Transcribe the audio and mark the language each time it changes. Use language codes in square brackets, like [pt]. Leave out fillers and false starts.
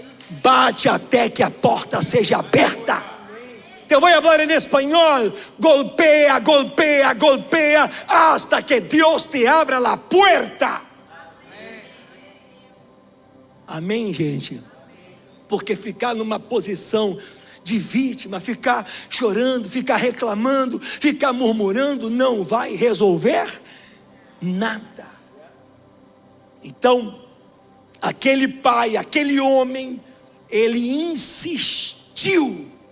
[pt] Bate até que a porta seja aberta. [es] Te voy a hablar en español. Golpea, golpea, golpea hasta que Dios te abra la puerta. [pt] Amém, gente? Porque ficar numa posição de vítima, ficar chorando, ficar reclamando, ficar murmurando, não vai resolver nada. Então, aquele pai, aquele homem, ele insistiu.